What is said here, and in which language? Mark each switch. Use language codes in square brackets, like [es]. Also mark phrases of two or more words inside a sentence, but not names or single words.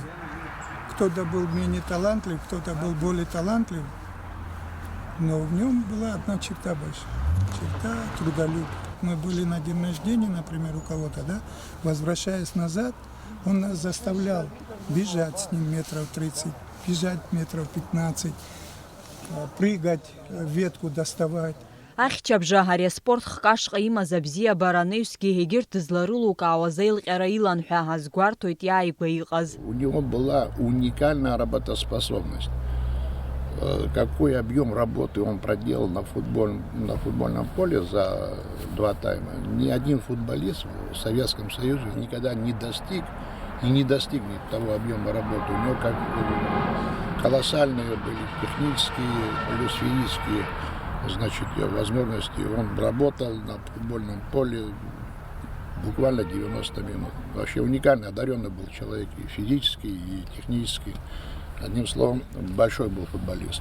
[ru] Кто-то был менее талантлив, кто-то был более талантлив, но в нем была одна черта большая, черта трудолюбия. Мы были на день рождения, например, у кого-то, да, возвращаясь назад, он нас заставлял бежать с ним метров 30, бежать метров 15, прыгать, ветку доставать. [ab] Ахьчабжа ари аспорт хкашҟа имаз абзиабара анаҩсгьы егьырҭ дызларылукаауаз аилҟьара илан ҳәа азгәарҭоит иааигәа иҟаз. [ru] У него была уникальная работоспособность. Какой объем работы он проделал на футбольном поле за 2 тайма. Ни один футболист в Советском Союзе никогда не достиг и не достигнет того объема работы. У него как колоссальные были технические плюс физические возможности. Он работал на футбольном поле буквально 90 минут. Вообще уникально одаренный был человек и физически, и технически. Одним словом, большой был футболист.